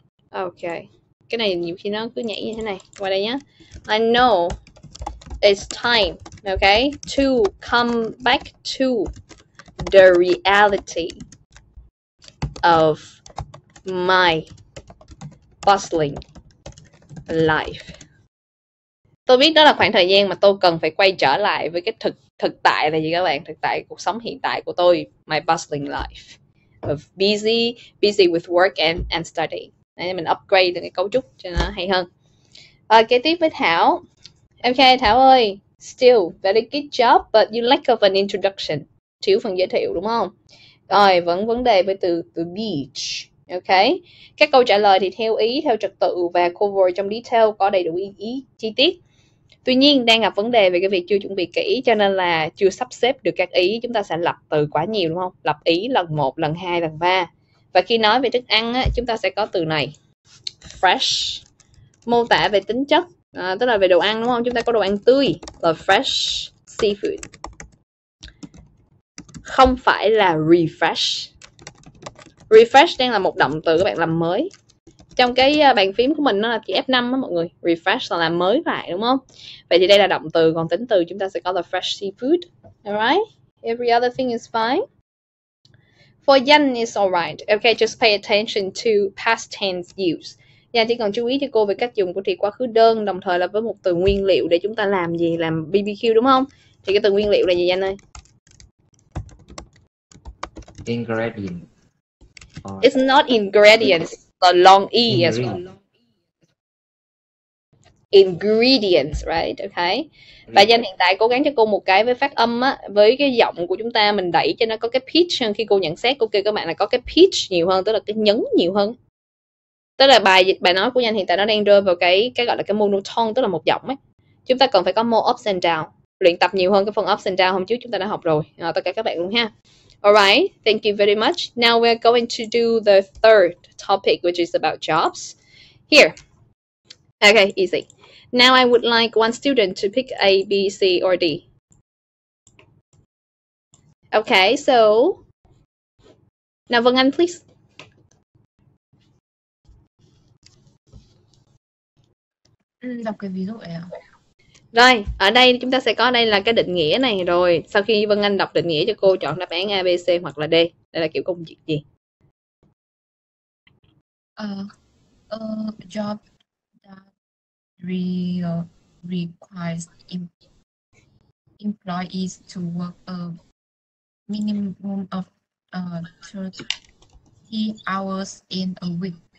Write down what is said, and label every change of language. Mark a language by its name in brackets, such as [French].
[Vietnamese] Ok, cái này nhiều khi nó cứ nhảy như thế này. Qua đây nhé. [English] I know it's time, okay, to come back to the reality of my bustling life. [Vietnamese] Tôi biết đó là khoảng thời gian mà tôi cần phải quay trở lại với cái thực tại là gì các bạn? Thực tại cuộc sống hiện tại của tôi, [English] my bustling life of busy with work and study. [Vietnamese] Đấy, mình upgrade được cái cấu trúc cho nó hay hơn. Kế tiếp với Thảo. [English] Ok, [Vietnamese] Thảo ơi, [English] still very good job, but you lack of an introduction. [Vietnamese] Thiếu phần giới thiệu đúng không? Rồi, vẫn vấn đề với từ beach. Ok, các câu trả lời thì theo ý, theo trật tự và cover trong detail, có đầy đủ ý chi tiết. Tuy nhiên đang gặp vấn đề về cái việc chưa chuẩn bị kỹ, cho nên là chưa sắp xếp được các ý. Chúng ta sẽ lặp từ quá nhiều đúng không? Lặp ý lần 1, lần 2, lần 3. Và khi nói về thức ăn á, chúng ta sẽ có từ này, fresh, mô tả về tính chất, tức là về đồ ăn đúng không? Chúng ta có đồ ăn tươi là fresh seafood, không phải là refresh. Refresh đang là một động từ các bạn làm mới. Trong cái bàn phím của mình nó là chữ F5 đó mọi người. Refresh là làm mới lại đúng không? Vậy thì đây là động từ, còn tính từ chúng ta sẽ có là fresh seafood. [English] Alright? Every other thing is fine. For Danh is alright. Okay, just pay attention to past tense use. [Vietnamese] Dạ, chỉ cần chú ý cho cô về cách dùng của thì quá khứ đơn, đồng thời là với một từ nguyên liệu để chúng ta làm gì? Làm BBQ đúng không? Thì cái từ nguyên liệu là gì Danh ơi? [English] ingredient. Or It's not ingredients. The long E as well. ingredient. Ingredients, right? Okay. [Vietnamese] Và Danh hiện tại cố gắng cho cô một cái với phát âm á, với cái giọng của chúng ta mình đẩy cho nó có cái pitch hơn. Khi cô nhận xét cô kêu các bạn là có cái pitch nhiều hơn, tức là cái nhấn nhiều hơn. Tức là bài nói của Danh hiện tại nó đang rơi vào cái gọi là cái monotone, tức là một giọng ấy. Chúng ta cần phải có [English] more ups and down, [Vietnamese] luyện tập nhiều hơn cái phần ups and down hôm trước chúng ta đã học rồi. Tất cả các bạn luôn ha. [English] Alright, thank you very much. Now we're going to do the third topic, which is about jobs. Here. Okay, easy. Now I would like one student to pick A, B, C, or D. Okay, so now Vân Anh, please. [Vietnamese] Đọc cái ví dụ này à? Rồi, ở đây chúng ta sẽ có đây là cái định nghĩa này rồi. Sau khi Vân Anh đọc định nghĩa cho cô chọn đáp án A, B, C hoặc là D. Đây là kiểu công việc gì? [English] A job that requires employees to work a minimum of 30 hours in a week.